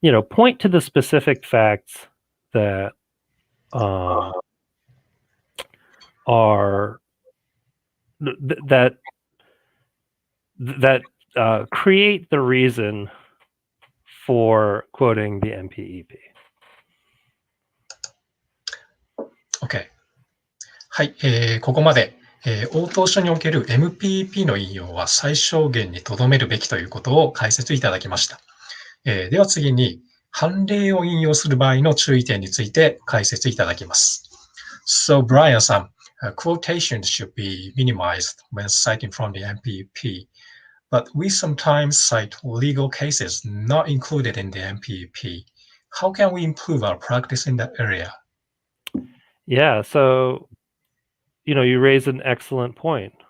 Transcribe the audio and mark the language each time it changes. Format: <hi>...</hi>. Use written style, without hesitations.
<en>Point to the specific facts that are that create the reason for quoting the MPEP. OK。</en> <ja>はい、ここまで、応答書における MPEP の引用は最小限にとどめるべきということを解説いただきました。では次に、判例を引用する場合の注意点について解説いただきます。</ja> <en>So, Brian さん、quotations should be minimized when citing from the MPEP, but we sometimes cite legal cases not included in the MPEP. How can we improve our practice in that area? Yeah, so, you raise an excellent point.</en>